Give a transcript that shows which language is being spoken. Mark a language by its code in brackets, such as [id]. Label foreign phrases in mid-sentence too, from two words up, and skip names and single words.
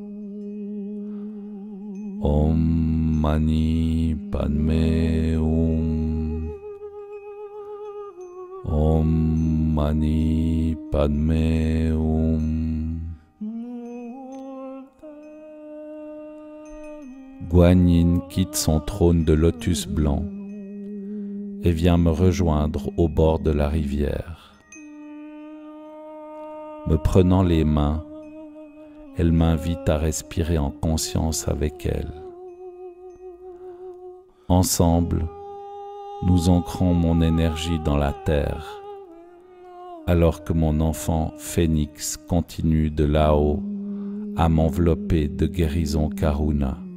[sa] Om Mani Padme Hum. Om Mani Padme Hum. [fr] Guanyin quitte son trône de lotus blanc et vient me rejoindre au bord de la rivière. Me prenant les mains, elle m'invite à respirer en conscience avec elle. Ensemble, nous ancrons mon énergie dans la terre, alors que mon enfant phénix continue de là-haut à m'envelopper de guérison Karuna.